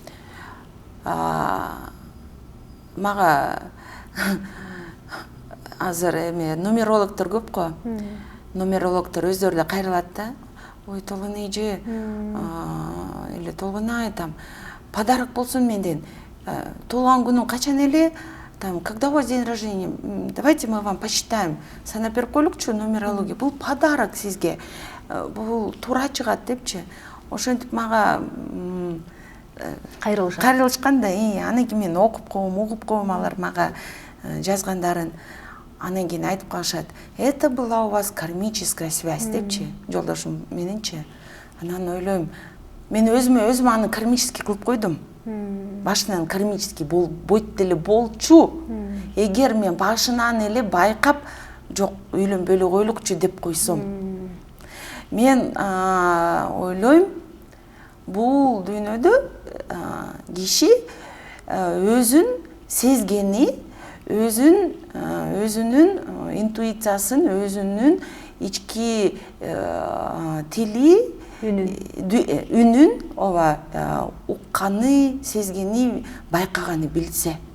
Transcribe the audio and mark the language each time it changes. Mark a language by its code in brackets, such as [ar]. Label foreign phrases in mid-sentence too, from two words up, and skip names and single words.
[ky] Мага азыр эме нумерологдор көп го. Нумерологдор өздөрү да кайрылат да. Ой, Толгон эже, эле Толгон айтам, подарок болсун менден. Туулган күнүң качан эле? [ru] Там, когда у вас день рождения, давайте мы вам посчитаем. [ky] Санап берип коелукчу нумерология. Бул подарок сизге. Бул туура чыгат депчи. Ошентип мага кайрылышкан да. Анан кийин мен угуп коем алар мага жазгандарын. Анан кийин айтып калышат. [ru] Это была у вас кармическая связь [ky] депчи. Жолдошум мененчи. Анан ойлойм, мен өзүм аны кармический кылып койдум. Башынан кармический бойт деле болчу. Эгер мен башынан эле байкап, жок үйлөнбөйлө коелукчу деп койсом. Мен ойлойм, бул дүйнөдө киши өзүн сезгени, өзүнүн интуициясын, өзүнүн ички тили, үнүн укканы, сезгени, байкаганы билсе.